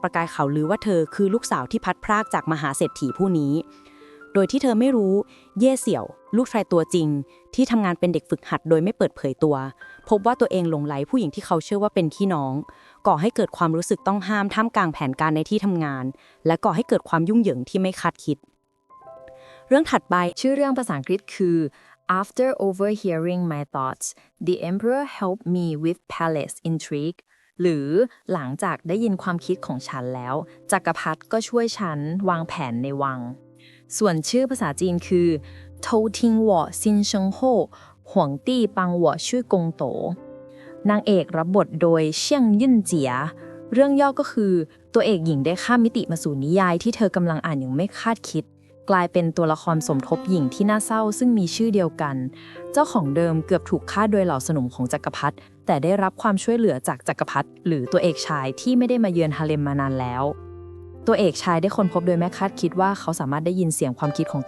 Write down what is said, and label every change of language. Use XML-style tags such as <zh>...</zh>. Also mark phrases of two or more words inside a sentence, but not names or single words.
<th>ประกายข่าวลือว่าเธอคือลูกสาวที่พัดพรากจากมหาเศรษฐีผู้นี้โดยที่เธอไม่รู้เย่เสี่ยวลูกชายตัวจริง ที่ทำงานเป็นเด็กฝึกหัดโดยไม่เปิดเผยตัวพบว่าตัวเองหลงใหลผู้หญิงที่เขาเชื่อว่าเป็นพี่น้องก่อให้เกิดความรู้สึกต้องห้ามท่ามกลางแผนการในที่ทำงานและก่อให้เกิดความยุ่งเหยิงที่ไม่คาดคิดเรื่องถัดไปชื่อเรื่องภาษาอังกฤษคือ</th> <en>After overhearing my thoughts the emperor helped me with palace intrigue</en> <th>หรือหลังจากได้ยินความคิด ของฉันแล้วจักรพรรดิก็ช่วยฉันวางแผนในวังส่วนชื่อภาษาจีนคือ</th> <zh>偷听我心声后皇帝帮我去攻斗</zh> <th>นางเอกรับบทโดยเชี่ยงยิ่นเจียเรื่องย่อก็คือตัวเอกหญิงได้ข้ามมิติมาสู่นิยายที่เธอกำลังอ่านอย่างไม่คาดคิดกลายเป็นตัวละครสมทบหญิงที่น่าเศ ร้าซึ่งมีชื่อเดียวกันเจ้าของเดิมเกือบถูกฆ่าโดยเหล่าสนมของจักรพรรดิแต่ได้รับความช่วยเหลือจากจักรพรรดิหรือตัวเอกชายที่ไม่ได้มาเยือนฮาเลมมานานแล้วตัวเอกชายได้ค้นพบโดยไม่คาดคิดว่าเขาสามารถได้ยินเสียงความคิดของตัว</th>